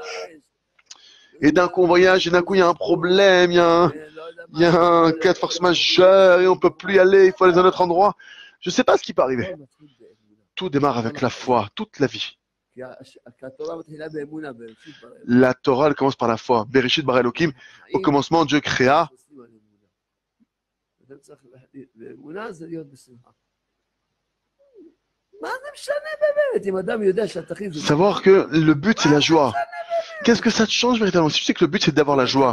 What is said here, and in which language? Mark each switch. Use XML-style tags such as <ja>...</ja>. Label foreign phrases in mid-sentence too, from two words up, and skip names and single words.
<fr>Et d'un coup on voyage et d'un coup il y a un problème, il y a un cas de force majeure et on peut plus y aller, il faut aller dans un autre endroit. Je ne sais pas ce qui peut arriver. Tout démarre avec la foi, toute la vie. La Torah, elle commence par la foi.</fr> <he>בראשית ברא אלוקים,</he> <fr>au commencement Dieu créa. Savoir que le but c'est la joie. Qu'est-ce que ça te change véritablement? Si tu sais que le but c'est d'avoir la joie.</fr>